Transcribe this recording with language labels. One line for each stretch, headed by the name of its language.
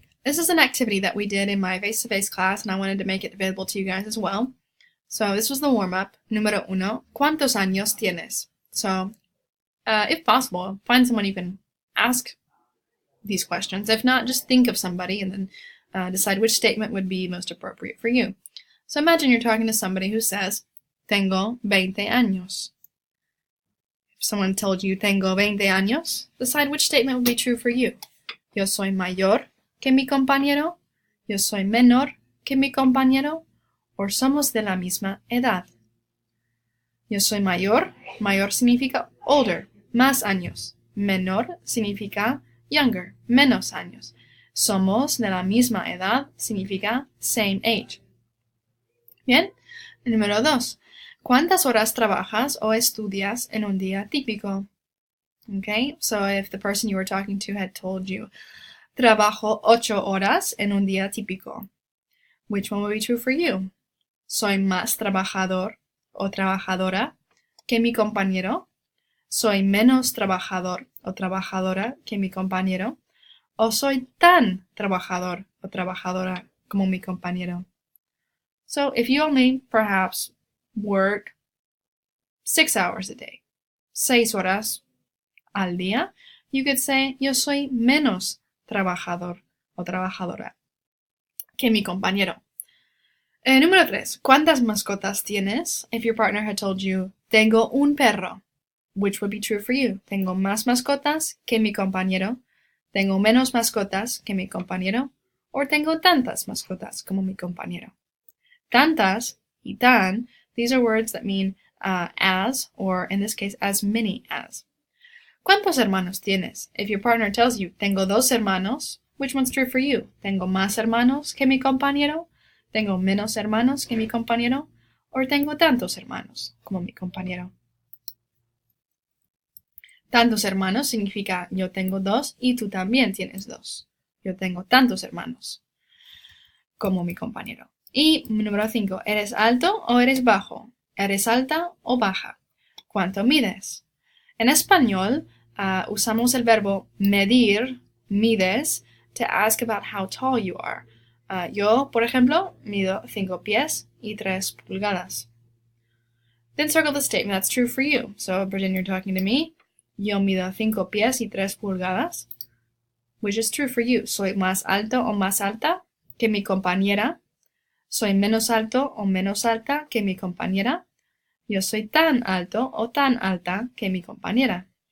English: This is an activity that we did in my face-to-face class, and I wanted to make it available to you guys as well. So this was the warm-up.
Spanish: Número uno, ¿cuántos años tienes?
English: So, if possible, find someone you can ask these questions. If not, just think of somebody and then decide which statement would be most appropriate for you. So imagine you're talking to somebody who says,
Spanish: Tengo 20 años.
English: If someone told you
Spanish: tengo 20 años,
English: decide which statement would be true for you.
Spanish: Yo soy mayor que mi compañero. Yo soy menor que mi compañero. O somos de la misma edad. Yo soy mayor. Mayor significa older, más años. Menor significa younger, menos años. Somos de la misma edad significa
English: same age.
Spanish: Bien. Número 2. ¿Cuántas horas trabajas o estudias en un día típico?
English: Okay, so if the person you were talking to had told you,
Spanish: trabajo 8 horas en un día típico,
English: which one would be true for you?
Spanish: Soy más trabajador o trabajadora que mi compañero. Soy menos trabajador o trabajadora que mi compañero. O soy tan trabajador o trabajadora como mi compañero.
English: So if you only perhaps work 6 hours a day,
Spanish: 6 horas al día,
English: you could say,
Spanish: yo soy menos trabajador o trabajadora que mi compañero. Número 3. ¿Cuántas mascotas tienes?
English: If your partner had told you,
Spanish: tengo un perro,
English: which would be true for you?
Spanish: Tengo más mascotas que mi compañero. Tengo menos mascotas que mi compañero. O tengo tantas mascotas como mi compañero.
English: Tantas y tan, these are words that mean as, or in this case, as many as.
Spanish: ¿Cuántos hermanos tienes?
English: If your partner tells you,
Spanish: tengo 2 hermanos,
English: which one's true for you?
Spanish: ¿Tengo más hermanos que mi compañero? ¿Tengo menos hermanos que mi compañero? ¿O tengo tantos hermanos como mi compañero? Tantos hermanos significa yo tengo 2 y tú también tienes 2. Yo tengo tantos hermanos como mi compañero. Y número 5. ¿Eres alto o eres bajo? ¿Eres alta o baja? ¿Cuánto mides? En español, usamos el verbo medir, mides,
English: to ask about how tall you are.
Spanish: Yo, por ejemplo, mido 5 pies y 3 pulgadas.
English: Then circle the statement that's true for you. So pretend you're talking to me.
Spanish: Yo mido 5 pies y 3 pulgadas,
English: which is true for you.
Spanish: Soy más alto o más alta que mi compañera. Soy menos alto o menos alta que mi compañera. Yo soy tan alto o tan alta que mi compañera.